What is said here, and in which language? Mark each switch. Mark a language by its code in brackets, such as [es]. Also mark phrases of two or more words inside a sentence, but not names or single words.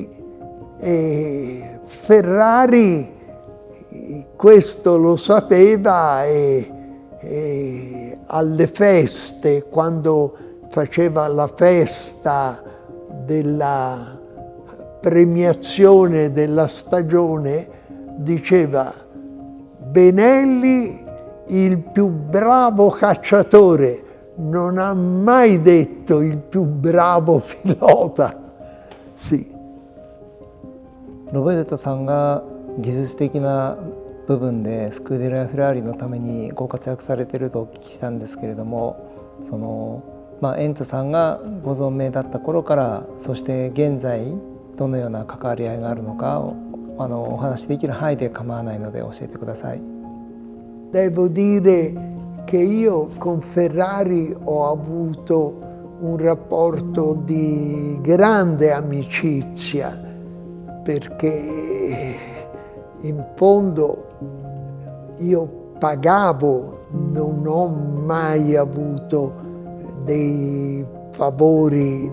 [it] E Ferrari questo lo sapeva e alle feste, quando faceva la festa della premiazione della stagione, diceva: Benelli, il più bravo cacciatore, non ha mai detto il più bravo pilota. Sì. [ja] ロベルトさんが技術的な部分でスクーデラ・フェラーリのためにご活躍されているとお聞きしたんですけれども、エンツさんがご存命だった頃から、そして現在どのような関わり合いがあるのかをお話しできる範囲で構わないので教えてください。 [it] Devo dire che io con Ferrari ho avuto un rapporto di grande amicizia, perché in fondo io pagavo, non ho mai avuto dei favori